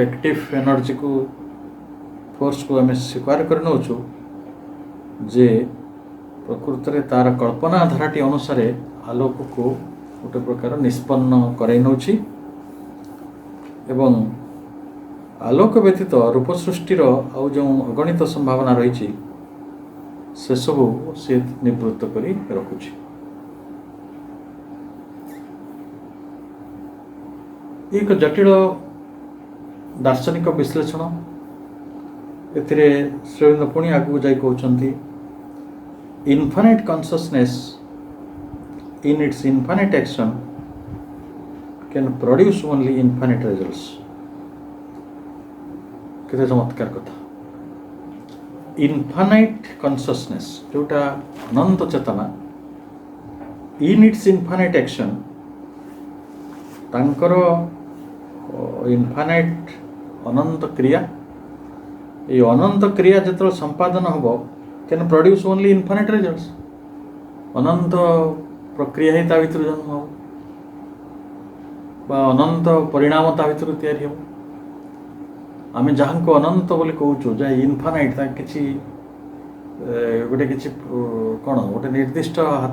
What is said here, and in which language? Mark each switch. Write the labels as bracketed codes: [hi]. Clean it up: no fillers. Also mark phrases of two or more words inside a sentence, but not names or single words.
[en] active energyକୁ [or] ଫୋର୍ସକୁ ଆମେ ସ୍ୱୀକାର କରିନେଉଛୁ ଯେ ପ୍ରକୃତରେ ତା'ର କଳ୍ପନା ଧାରାଟି ଅନୁସାରେ ଆଲୋକକୁ ଗୋଟେ ପ୍ରକାର ନିଷ୍ପନ୍ନ କରାଇ ନେଉଛି ଏବଂ ଆଲୋକ ବ୍ୟତୀତ ରୂପ ସୃଷ୍ଟିର ଆଉ ଯେଉଁ ଅଗଣିତ ସମ୍ଭାବନା ରହିଛି ସେସବୁ ସେ ନିବୃତ୍ତ କରି ରଖୁଛି। ଏକ ଜଟିଳ ଦାର୍ଶନିକ ବିଶ୍ଳେଷଣ। ଏଥିରେ ଶ୍ରୀଅରବିନ୍ଦ ପୁଣି ଆଗକୁ ଯାଇ କହୁଛନ୍ତି, [en] infinite consciousness in its infinite action can produce only infinite results। [or] କେତେ ଚମତ୍କାର କଥା। [en] infinite consciousness [or] ଯେଉଁଟା ଅନନ୍ତ ଚେତନା, [en] in its infinite action [or] ତାଙ୍କର ଇନଫାଇନାଇଟ୍ ଅନନ୍ତ କ୍ରିୟା, এই ଅନନ୍ତ କ୍ରିୟା ଯେତେବେଳେ ସମ୍ପାଦନ ହେବ [en] can produce only infinite results। [or] ଅନନ୍ତ ପ୍ରକ୍ରିୟା ହିଁ ତା ଭିତରୁ ଜନ୍ମ ହେବ ବା ଅନନ୍ତ ପରିଣାମ ତା ଭିତରୁ ତିଆରି ହେବ। ଆମେ ଯାହାଙ୍କୁ ଅନନ୍ତ ବୋଲି କହୁଛୁ, ଯାହା ଇନଫାନାଇଟ୍, ତା କିଛି କ'ଣ ଗୋଟେ ନିର୍ଦ୍ଦିଷ୍ଟ ହାତ